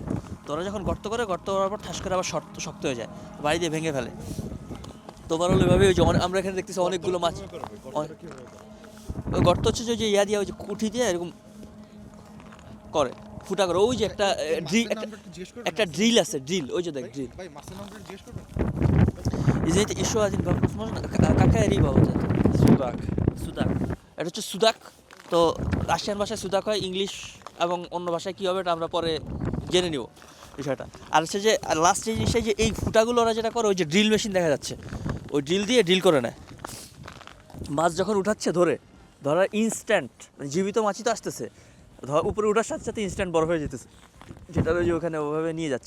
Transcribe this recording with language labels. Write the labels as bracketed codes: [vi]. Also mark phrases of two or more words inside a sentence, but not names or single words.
[bn] তো ওরা যখন গর্ত করার পর ঠাস করে আবার শক্ত হয়ে যায়, বাড়ি দিয়ে ভেঙে ফেলে। তো ওভারঅল এভাবে ওই যে আমরা এখানে দেখতেছি অনেকগুলো মাছ। ওই গর্ত হচ্ছে যে ইয়া দিয়ে, ওই যে কুঠি দিয়ে এরকম করে ফুটা করে, ওই যে একটা ড্রিল আছে, ড্রিল, ওই যে দেখ ড্রিল। [ru] Извините, еще один вопрос можно? Какая риба вот это? Судак. [bn] সুদাক। এটা হচ্ছে সুদাক। তো রাশিয়ান ভাষায় সুদাক হয়, ইংলিশ এবং অন্য ভাষায় কী হবে এটা আমরা পরে জেনে নিব বিষয়টা। আর হচ্ছে যে লাস্ট যে জিনিসটা, যে এই ফুটাগুলো ওরা যেটা করে, ওই যে [en] drill machine [bn] দেখা যাচ্ছে, ওই ড্রিল দিয়ে ড্রিল করে নেয়। মাছ যখন উঠাচ্ছে ধরার ইনস্ট্যান্ট, জীবিত মাছই তো আসতেছে, উপরে ওঠার সাথে সাথে ইনস্ট্যান্ট বরফ হয়ে যেতেছে, যেটা ওই যে ওখানে ওভাবে নিয়ে যাচ্ছে।